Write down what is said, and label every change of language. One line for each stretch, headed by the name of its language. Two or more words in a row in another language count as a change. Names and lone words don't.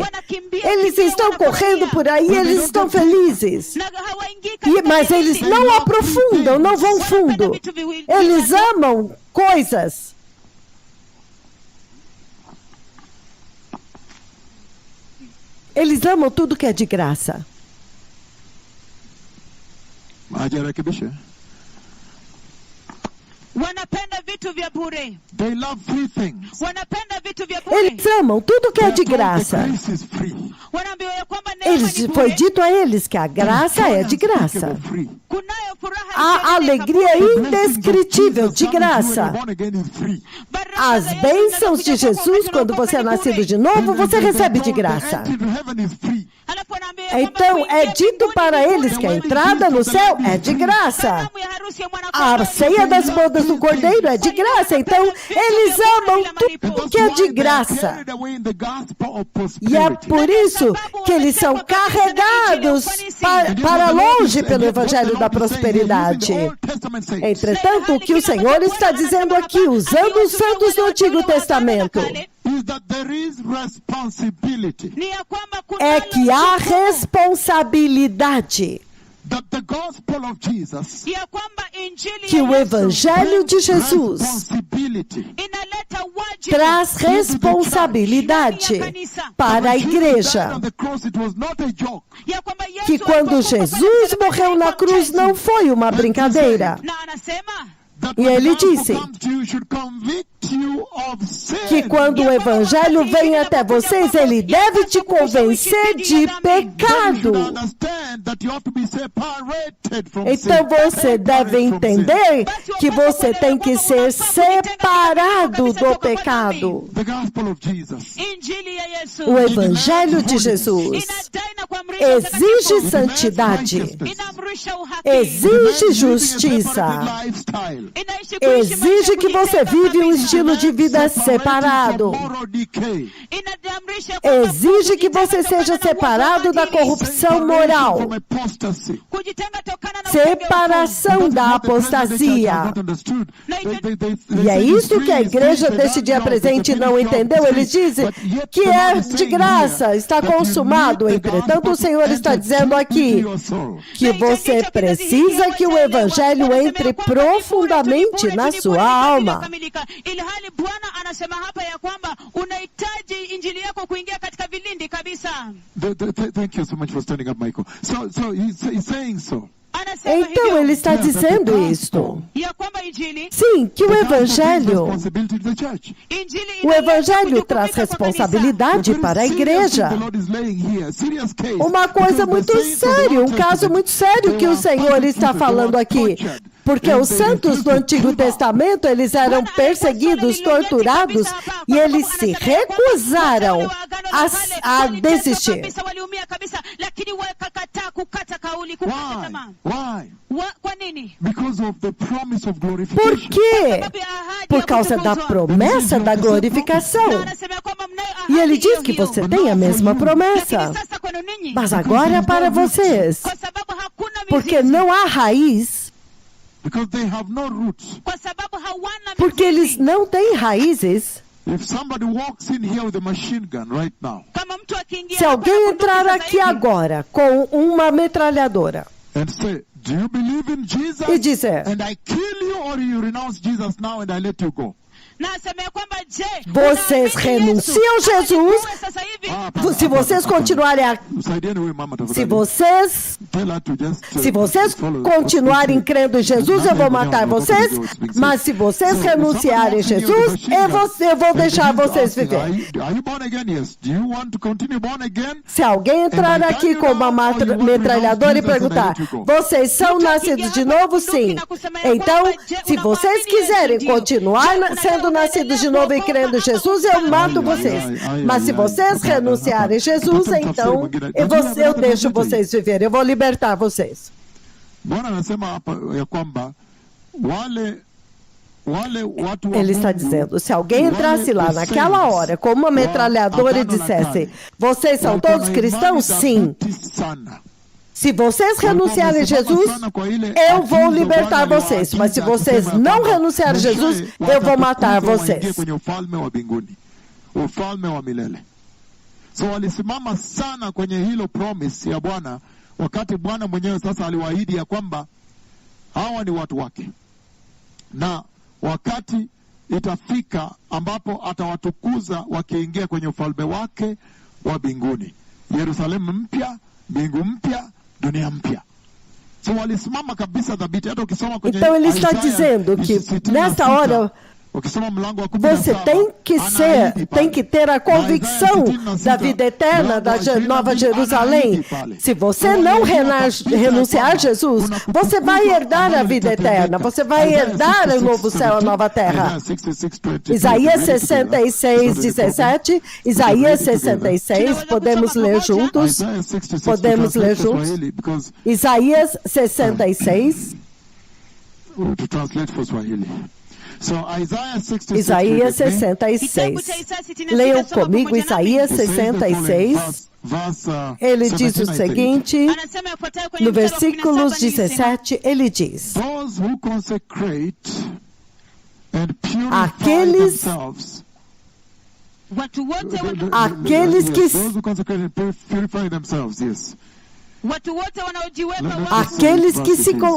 Portuguese: Eles estão correndo por aí, eles estão felizes. Mas eles não aprofundam, não vão fundo. Eles amam coisas. Eles amam tudo que é de graça.
Swahili: Wanapenda vitu vya bure.
English: They love free things.
Swahili: Wanapenda vitu vya bure.
Portuguese: Eles amam tudo que é de graça.
Swahili: Wanaambiwa ya kwamba neema ni bure.
Portuguese: Foi dito a eles que a graça é de graça.
Swahili: Kunayo furaha
Portuguese: A alegria indescritível de graça. As bênçãos de Jesus, quando você é nascido de novo, você recebe de graça.
Swahili: Alafu anaambia ya kwamba
Portuguese: Então é
Swahili: kuingia
Portuguese: dito
Swahili: mbinguni
Portuguese: para
Swahili: ni
Portuguese: eles
Swahili: bure.
Portuguese: que a entrada no céu é de graça.
Swahili: Karamu ya harusi ya mwana-kondoo
Portuguese: A ceia das bodas do Cordeiro é de graça. Então eles amam tudo que é de graça. E é por isso que eles são carregados para longe pelo evangelho da prosperidade. Entretanto, o que o Senhor está dizendo aqui, usando os santos do Antigo Testamento,
Swahili: ni ya kwamba
Portuguese: é
Swahili: kunalo
Portuguese: que há
Swahili: jukumu
Portuguese: responsabilidade,
English: that the gospel of Jesus
Swahili: ya kwamba injili
Portuguese: que
Swahili: ya
Portuguese: o
Swahili: Yesu
Portuguese: evangelho de Jesus
English: responsibility
Swahili: inaleta wajibu
Portuguese: traz responsabilidade para a igreja.
English: on the cross, it was not a joke.
Swahili: ya kwamba Yesu
Portuguese: Que quando
Swahili: alipokufa
Portuguese: Jesus
Swahili: pale
Portuguese: morreu na
Swahili: msalabani
Portuguese: cruz não foi uma brincadeira.
Swahili: na anasema
English: That
Portuguese: E
English: when
Portuguese: ele
English: the gospel
Portuguese: disse
English: comes to you, should convict you of sin.
Portuguese: Que quando o evangelho vem até vocês, ele deve te convencer de
English: You
Portuguese: pecado.
English: should understand that you have to be separated from
Portuguese: Então
English: sin.
Portuguese: você deve
English: Separate from
Portuguese: entender que você tem que ser separado do pecado.
English: sin. The gospel of Jesus.
Swahili: injili ya Yesu
Portuguese: O evangelho de Jesus
Swahili: inadai na kuamrisha
Portuguese: exige
Swahili: utakatifu,
Portuguese: santidade,
Swahili: inamrisha uhaki,
Portuguese: exige justiça,
English: Lifestyle.
Swahili: inaishi kuishi maisha
Portuguese: exige que você
Swahili: kujitenga
Portuguese: vive um
Swahili: kabisa.
Portuguese: estilo de vida separado,
English: Moral decay.
Swahili: Inadamrisha kwamba
Portuguese: exige que
Swahili: kujitenga
Portuguese: você
Swahili: tokana
Portuguese: seja
Swahili: na
Portuguese: separado da
Swahili: uovu wa adili.
Portuguese: corrupção moral,
English: From apostasy.
Swahili: Kujitenga tokana na
Portuguese: separação da apostasia. E é isso que a igreja desse dia presente não entendeu. Eles dizem que é de graça, está consumado. Entretanto, o Senhor está dizendo aqui que você precisa que o evangelho entre profundamente na sua alma.
Swahili: Ilhali Bwana anasema hapa ya kwamba unahitaji injili yako kuingia katika vilindi kabisa.
English: Thank you so much for standing up, Michael. So he's saying so.
Swahili: Anasema
Portuguese: Então
Swahili: hivyo
Portuguese: ele está dizendo isto.
Swahili: ya kwamba injili
Portuguese: Sim, que o evangelho,
English: Responsibility to the church.
Swahili: injili
Portuguese: o
Swahili: inaleta
Portuguese: evangelho
Swahili: kujukumika
Portuguese: traz
Swahili: kwa kanisa.
Portuguese: responsabilidade para a igreja.
English: The Lord is laying here. Serious case.
Portuguese: Uma coisa
English: Because
Portuguese: muito
English: the saints of the
Portuguese: séria,
English: Old
Portuguese: um caso
English: Testament,
Portuguese: muito sério que o Senhor está falando aqui. Porque os santos do Antigo Testamento, eles eram perseguidos, torturados, e eles se recusaram a desistir.
Swahili: Waliumia kabisa, lakini wakakataa kukata kauli, kukata tamaa.
English: Why?
Swahili: Kwa nini?
English: Because of the promise of
Portuguese: Por
English: glorification.
Portuguese: quê?
Swahili: Sababu ya ahadi
Portuguese: Por
Swahili: ya
Portuguese: causa da
Swahili: kutukuzwa.
Portuguese: promessa da glorificação.
Swahili: Na anasema ya kwamba mnayo ahadi
Portuguese: E ele diz
Swahili: hiyo
Portuguese: que
Swahili: hiyo.
Portuguese: você tem a mesma promessa.
Swahili: Lakini sasa kwenu ninyi,
Portuguese: Mas agora é para vocês.
Swahili: kwa sababu hakuna
Portuguese: Porque
Swahili: mizizi,
Portuguese: não há raiz.
English: Because they have no roots.
Swahili: kwa sababu hawana
Portuguese: Porque eles
Swahili: mizizi.
Portuguese: não têm raízes.
English: If somebody walks in here with a machine gun right now
Swahili: Kama mtu akiingia
Portuguese: Se
Swahili: hapa
Portuguese: alguém
Swahili: na bunduki
Portuguese: entrar
Swahili: sasa
Portuguese: aqui
Swahili: hivi,
Portuguese: agora com uma metralhadora
English: and say, "Do you believe in Jesus?"
Portuguese: e dizer,
English: And I kill you, or you renounce Jesus now and I let you go.
Swahili: na asema ya kwamba je,
Portuguese: Vocês
Swahili: unaamini
Portuguese: renunciam
Swahili: Yesu?
Portuguese: Jesus?
Swahili: Ama sasa hivi,
Portuguese: se vocês continuarem a,
Swahili: Saidieni huyu mama
Portuguese: se
Swahili: tafadhali.
Portuguese: vocês
English: Tell her to just,
Portuguese: Se vocês
English: follow-
Portuguese: continuarem crendo em Jesus, eu vou matar vocês. Mas se vocês renunciarem a Jesus, eu vou deixar vocês viver.
English: Are you born again? Yes. Do you want to continue born again?
Portuguese: Se alguém entrar aqui com uma metralhadora e perguntar, vocês são nascidos de novo? Sim. Então, se vocês quiserem continuar sendo nascidos de novo e crendo em Jesus, eu mato vocês. Mas se vocês renunciarem a Jesus, então eu deixo vocês viver. Eu vou libertar vocês.
Swahili: Bwana anasema hapa ya kwamba wale watu wa
Portuguese: Ele está
Swahili: Mungu,
Portuguese: dizendo, se alguém
Swahili: wale
Portuguese: entrasse lá os naquela
Swahili: saints,
Portuguese: hora com uma metralhadora e
Swahili: Agano na
Portuguese: dissesse,
Swahili: carne,
Portuguese: vocês são
Swahili: walikuwa
Portuguese: todos
Swahili: na
Portuguese: cristãos?
Swahili: imani
Portuguese: Sim.
Swahili: thabiti sana.
Portuguese: Se vocês renunciarem a Jesus, eu vou
Swahili: Agizo
Portuguese: libertar
Swahili: Bwana
Portuguese: vocês. Mas se
Swahili: aliwaagiza
Portuguese: vocês
Swahili: akisema
Portuguese: não
Swahili: kwamba
Portuguese: renunciarem a Jesus,
Swahili: mwishowe
Portuguese: eu vou matar
Swahili: watatupwa waingie
Portuguese: vocês.
Swahili: kwenye ufalme wa mbinguni, ufalme wa milele. So walisimama sana kwenye hilo promise ya Bwana, wakati Bwana mwenyewe sasa aliwaahidi ya kwamba hawa ni watu wake, na wakati itafika ambapo atawatukuza wakiingia kwenye ufalme wake wa mbinguni, Yerusalemu mpya, mbingu mpya, dunia mpya. So walisimama kabisa dhabiti. Hata ukisoma kwenye
Portuguese: Então ele está
Swahili: Isaiah
Portuguese: dizendo que 66, nesta hora Você tem que ter a convicção da vida eterna, da Nova Jerusalém. Se você não renunciar a Jesus, você vai herdar a vida eterna, você vai herdar o novo céu, a nova terra. Isaías 66, 17, Isaías 66, podemos ler juntos? Podemos ler juntos? Isaías 66.
English: To translate for Swahili. So,
Portuguese: Isaías 66. Leiam comigo Isaías 66. Ele diz o seguinte, no versículo 17, ele diz: aqueles que se...